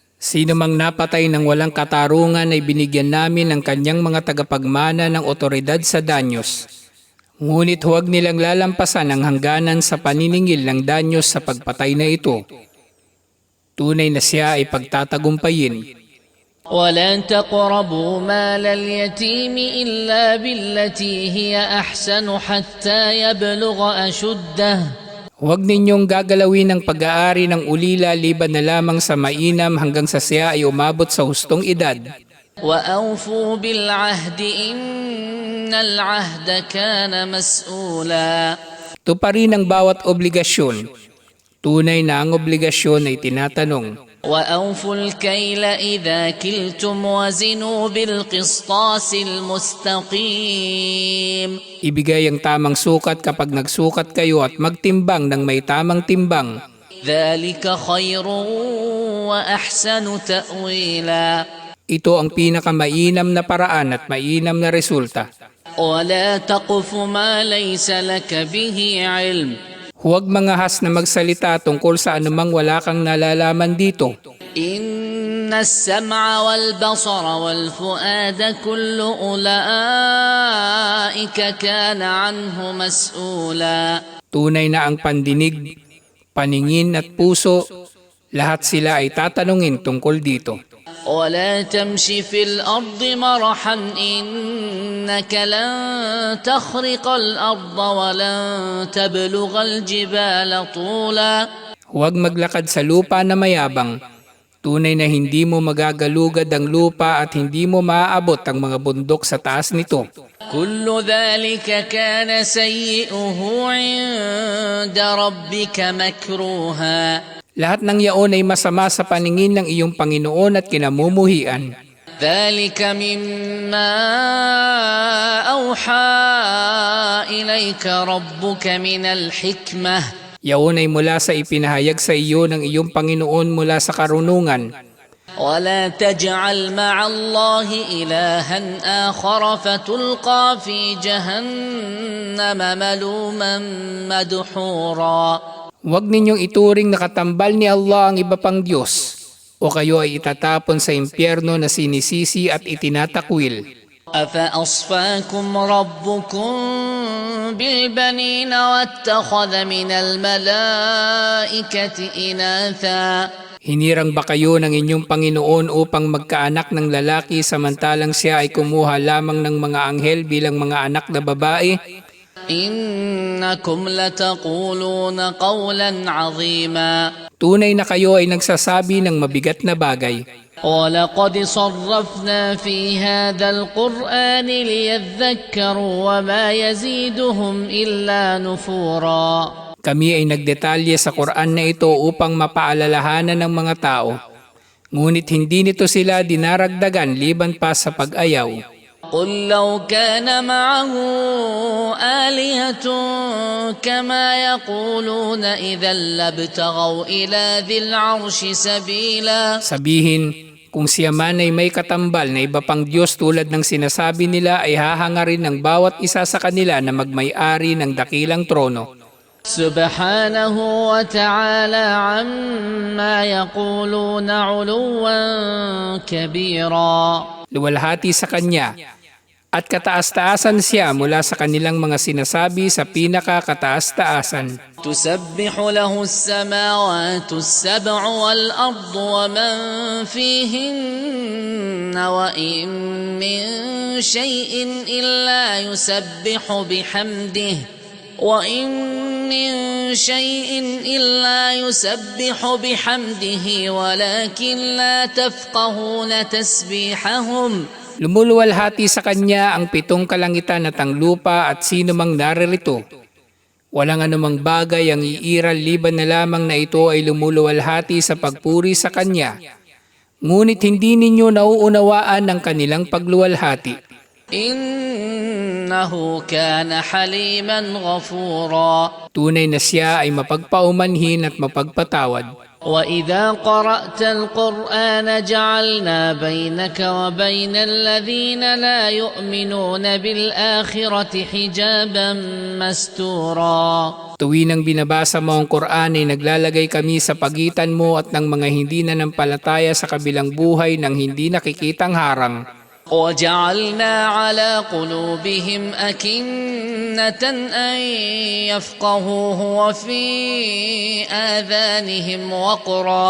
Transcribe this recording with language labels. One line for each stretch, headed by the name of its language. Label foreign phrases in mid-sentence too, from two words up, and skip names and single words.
Filipino: Sino mang napatay ng walang katarungan ay binigyan namin ng kanyang mga tagapagmana ng otoridad sa danyos. Ngunit huwag nilang lalampasan ang hangganan sa paniningil ng danyos sa pagpatay na ito. Tunay na siya ay pagtatagumpayin.
Arabic: ولا تقربوا مال اليتيم إلا بالتي هي أحسن حتى يبلغ أشده.
Filipino: Huwag ninyong gagalawin ang pag-aari ng ulila liban na lamang sa mainam hanggang sa siya ay umabot sa hustong edad.
Arabic: وأوفوا بالعهد إن العهد كان مسؤولا.
Filipino: Tuparin ang bawat obligasyon. Tunay na ang obligasyon ay tinatanong.
Arabic: وأوفوا الكيل إذا كلتم وزنوا بالقسطاس المستقيم.
Filipino: Ibigay ang tamang sukat kapag nagsukat kayo at magtimbang ng may tamang timbang.
Arabic: ذلك خير وأحسن تأويلا.
Filipino: Ito ang pinakamainam na paraan at mainam na resulta.
Arabic: ولا تقف ما ليس لك به علم.
Filipino: Huwag mangahas na magsalita tungkol sa anumang wala kang nalalaman dito.
Arabic: إن السمع والبصر والفؤاد كل أولئك كان عنه مسؤولا.
Filipino: Tunay na ang pandinig, paningin at puso, lahat sila ay tatanungin tungkol dito.
Arabic: ولا تمش في الأرض مرحا إنك لن تخرق الأرض ولن تبلغ الجبال طولا.
Filipino: Huwag maglakad sa lupa na mayabang. Tunay na hindi mo magagalugad ang lupa at hindi mo maaabot ang mga bundok sa taas nito.
Arabic: كل ذلك كان سيئه عند ربك مكروها.
Filipino: Lahat ng yaon ay masama sa paningin ng iyong Panginoon at kinamumuhian.
Arabic: ذلك مما أوحى إليك ربك من الحكمة.
Filipino: Yaon ay mula sa ipinahayag sa iyo ng iyong Panginoon mula sa karunungan.
Arabic: ولا تجعل مع الله إلها آخر فتلقى في جهنم ملوما مدحورا.
Filipino: Huwag ninyong ituring na katambal ni Allah ang iba pang Diyos, o kayo ay itatapon sa impyerno na sinisisi at itinatakwil.
Arabic: أفأصفاكم ربكم بالبنين واتخذ من الملائكة إناثا.
Filipino: Hinirang ba kayo ng inyong Panginoon upang magkaanak ng lalaki samantalang siya ay kumuha lamang ng mga anghel bilang mga anak na babae?
Arabic: إنكم لتقولون قولا عظيما.
Filipino: Tunay na kayo ay nagsasabi ng mabigat na bagay.
Arabic: ولقد صرفنا في هذا القرآن ليذكروا وما يزيدهم إلا نفورا.
Filipino: Kami ay nagdetalye sa Quran na ito upang mapaalalahanan ng mga tao. Ngunit hindi nito sila dinaragdagan liban pa sa pag-ayaw.
Arabic: قل لو كان معه آلهة كما يقولون إذا لابتغوا إلى ذي العرش سبيلا.
Filipino: Sabihin, kung siya man ay may katambal na iba pang Diyos tulad ng sinasabi nila ay hahangarin ng bawat isa sa kanila na magmay-ari ng dakilang trono.
Arabic: سبحانه وتعالى عما يقولون علوا كبيرا.
Filipino: Luwalhati sa Kanya at kataas-taasan siya mula sa kanilang mga sinasabi sa pinakakataas-taasan.
Arabic: تسبح له السماوات السبع والأرض ومن فيهن وإن من شيء إلا يسبح بحمده وإن من شيء إلا يسبح بحمده ولكن لا تفقهون تسبيحهم.
Filipino: Lumuluwalhati sa Kanya ang 7 kalangitan at ang lupa at sino mang naririto. Walang anumang bagay ang iiral liban na lamang na ito ay lumuluwalhati sa pagpuri sa Kanya. ngunit hindi ninyo nauunawaan ang kanilang pagluwalhati.
Arabic: إنه كان حليما غفورا
Filipino: Tunay na siya ay mapagpaumanhin at mapagpatawad.
Arabic: وإذا قرأت القرآن جعلنا بينك وبين الذين لا يؤمنون بالآخرة حجابا مستورا
Filipino: Tuwing ang binabasa mo ang Quran ay naglalagay kami sa pagitan mo at ng mga hindi nanampalataya sa kabilang buhay ng hindi nakikitang harang.
Arabic: وجعلنا على قلوبهم أكنة أن يفقهوه وفي آذانهم وقرا